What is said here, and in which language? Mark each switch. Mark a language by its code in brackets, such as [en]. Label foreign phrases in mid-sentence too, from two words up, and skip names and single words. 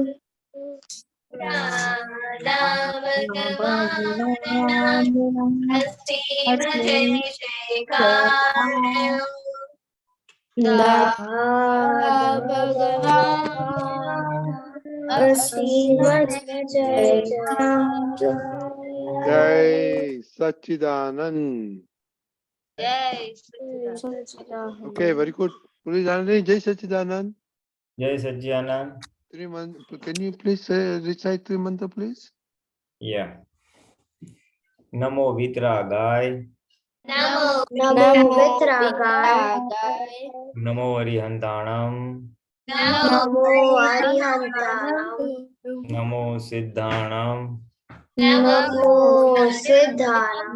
[hi] दादा भगवान असीम जय जयकार हो। दादा भगवान असीम जयकार हो। जय सच्चिदानंद। जय [en] Okay, very good. [hi] Pulinanandji, जय सच्चिदानंद. जय सच्चिदानंद. [en] Can you please recite three mantra, please? Yeah. [sa] नमो वीतरागाय. नमो नमो वितरागाय [pra] णमो अरिहंताणं. नमो अरिहंताणं णमो सिद्धाणं. नमो सिद्धाणं